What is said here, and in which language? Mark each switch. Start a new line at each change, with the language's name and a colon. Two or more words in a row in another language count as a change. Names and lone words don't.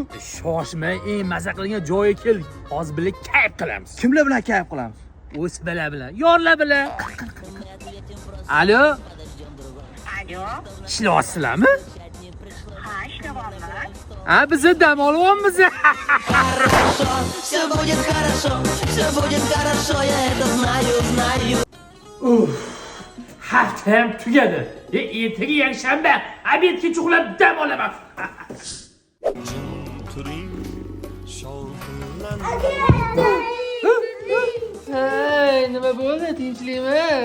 Uzbek: Shoshmay, eng maza qilgan joyga keldik. Hozir birga kayf qilamiz. Kimlar bilan kayf qilamiz? O'sbalar bilan, yorlar bilan. Alo? Alo? Ishlayapsizlarmi? Ha, ishlayapman. Ha, biz dam olyapmiz.
Russian: Все будет хорошо, все будет хорошо, я это знаю, знаю.
Uzbek: Hafta ham tugadi. Ertaga yakshanba, obedgacha uxlab dam olaman. Hey, nima bo'ldi? Tinchlikmi?